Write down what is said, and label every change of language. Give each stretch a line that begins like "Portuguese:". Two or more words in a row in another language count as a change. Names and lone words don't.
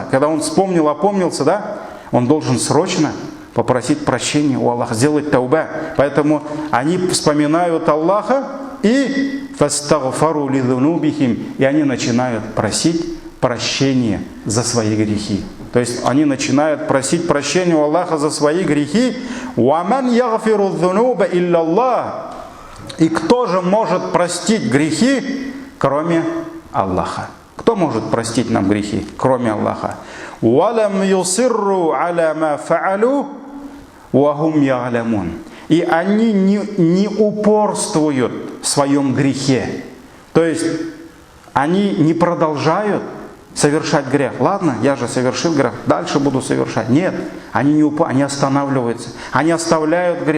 Russian: Когда он вспомнил, опомнился, да? Он должен срочно попросить прощения у Аллаха, сделать тауба. Поэтому они вспоминают Аллаха и
Arabic: فاستغفروا لذنوبهم,
Russian: и они начинают просить прощения за свои грехи. То есть они начинают просить прощения у Аллаха за свои грехи.
Arabic: وَمَنْ يَغْفِرُ الذُّنُوبَ إِلَّا اللَّهِ.
Russian: И кто же может простить грехи, кроме Аллаха? Кто может простить нам грехи, кроме Аллаха?
Arabic: وَلَمْ يُصِرُّوا عَلَى مَا فَعَلُوا وَهُمْ يَعْلَمُونَ.
Russian: И они не упорствуют в своем грехе. То есть они не продолжают совершать грех. Ладно, я же совершил грех, дальше буду совершать. Нет, они останавливаются, они оставляют грех.